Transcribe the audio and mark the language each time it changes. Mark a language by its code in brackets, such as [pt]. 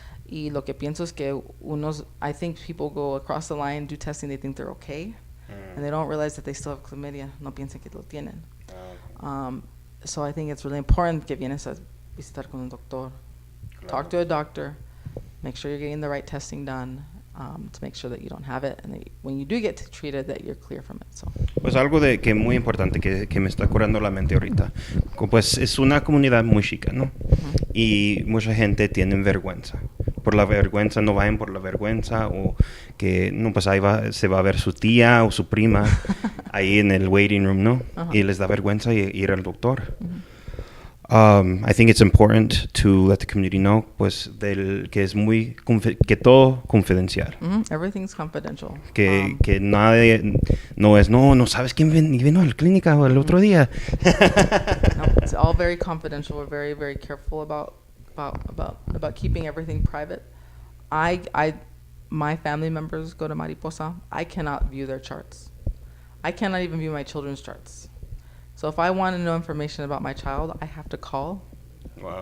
[es] Y lo que pienso es que [en] I think people go across the line, do testing, they think they're okay, and they don't realize that they still have chlamydia. [es] No piensan que lo tienen. [en] So I think it's really important [es] que vienes a visitar con un doctor. Claro. [en] Talk to a doctor. Make sure you're getting the right testing done to make sure that you don't have it, and that when you do get treated, that you're clear from it. So. [es] Pues algo que muy importante que me está curando la mente ahorita. Pues es una comunidad muy chica, ¿no? Uh-huh. Y mucha gente tiene vergüenza. Por la vergüenza, no vayan por la vergüenza, o que no, pues ahí se va a ver su tía o su prima ahí en el waiting room, ¿no? Uh-huh. Y les da vergüenza ir al doctor. Uh-huh. [en] I think it's important to let the community know, [es] pues, que es que todo confidencial. [en] Mm-hmm. Everything's confidential. [es] Que nadie, no sabes quién vino a la clínica el otro día. [en] No, it's all very confidential. We're very, very careful about keeping everything private. My family members go to Mariposa. I cannot view their charts. I cannot even view my children's charts. So if I want to know information about my child, I have to call. Wow.